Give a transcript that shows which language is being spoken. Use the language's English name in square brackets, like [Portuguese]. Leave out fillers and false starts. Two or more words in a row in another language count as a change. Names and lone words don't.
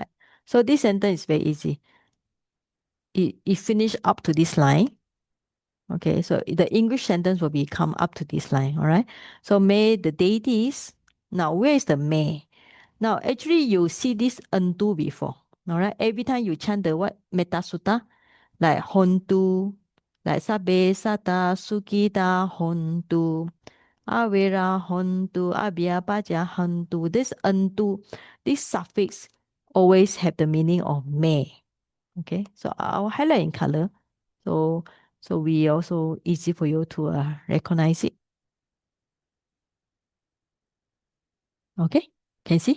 [English] So this sentence is very easy. It finish up to this line. Okay, so the English sentence will become up to this line, all right? So may the deities. Now, where is the may? Now, actually, you see this unto before, all right? Every time you chant the what? [Pali] Metta Sutta, like hontu, like sabe sata sukita hontu, avera hontu, abhya paja hontu. [English] This unto, this suffix always have the meaning of may. Okay, so I'll highlight in color. So we also easy for you to recognize it. Okay, can see?